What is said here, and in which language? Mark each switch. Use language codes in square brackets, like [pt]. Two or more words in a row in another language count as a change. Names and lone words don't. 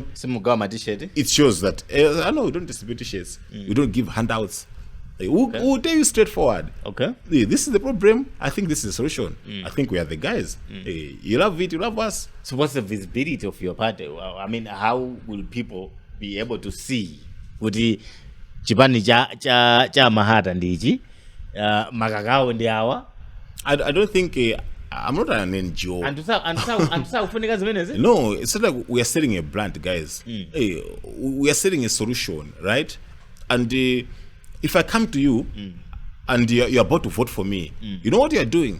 [en] It shows that I know we don't distribute t-shirts. We don't give handouts. We'll tell you straightforward. Okay. This is the problem. I think this is the solution. I think we are the guys. You love it, you love us. So what's the visibility of your party? I mean, how will people be able to see? [ny] Kuti chipani cha Mahata ndichi makakao ndi awa? [en] I don't think I'm not an NGO. No, it's not like we are selling a brand, guys. We are selling a solution, right? And if I come to you and you're about to vote for me, you know what you are doing?